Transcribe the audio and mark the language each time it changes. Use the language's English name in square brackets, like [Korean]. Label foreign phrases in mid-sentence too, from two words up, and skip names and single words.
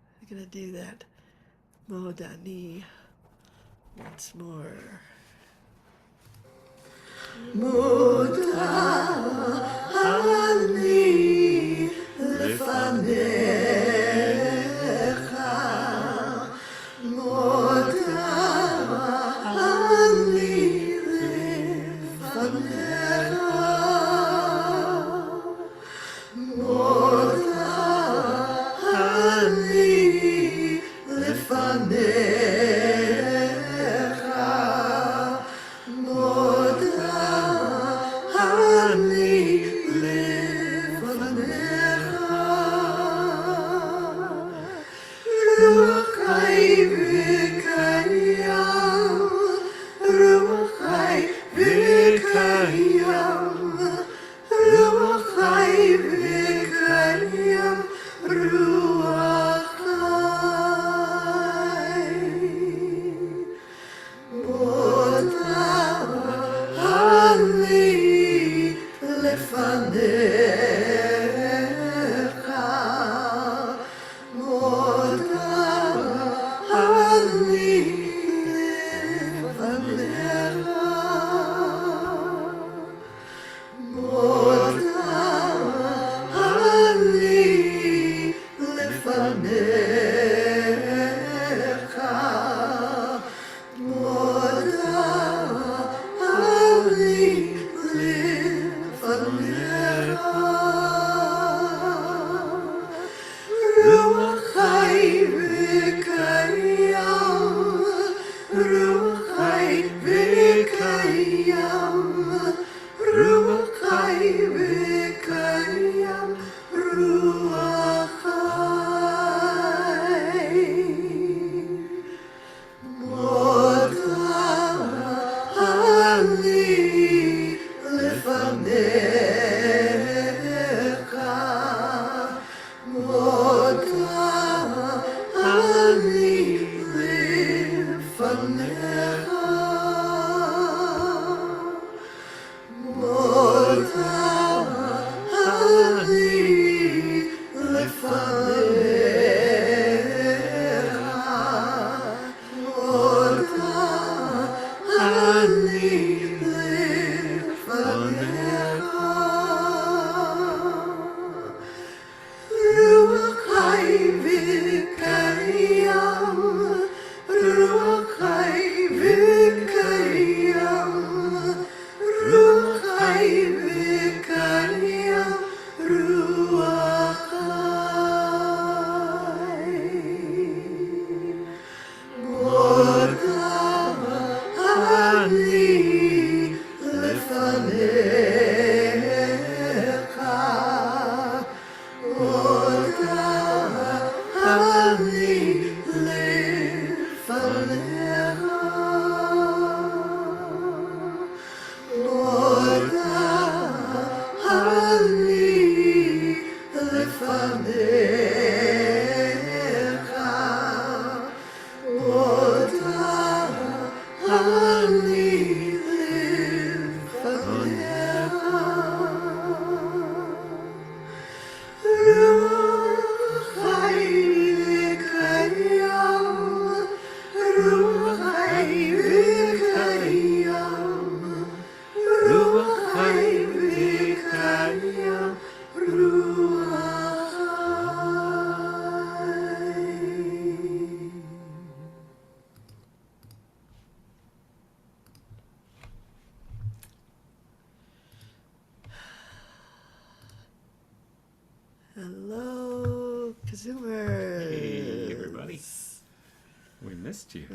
[English] going to do that [Hebrew] מודה אני [English] once more. [Hebrew] מודה אני לפניך, מודה אני לפניך, מודה אני לפניך, מודה אני לפניך, רוח חי וקיים, רוח חי וקיים, רוח חי וקיים, רוח חי. מודה אני לפניך, מודה אני לפניך, מודה אני לפניך, מודה אני לפניך, רוח חי וקיים, רוח חי וקיים, רוח חי וקיים, רוח חי. מודה אני לפניך, מודה אני לפניך, מודה אני לפניך, מודה אני לפניך, רוח חי וקיים, רוח חי וקיים, רוח חי וקיים, רוח חי. מודה אני לפניך, מודה אני לפניך, מודה אני לפניך, מודה אני לפניך, רוח חי וקיים, רוח חי וקיים, רוח חי וקיים, רוח חי. [English] Hello, KZOOMers. Hey, everybody. We missed you.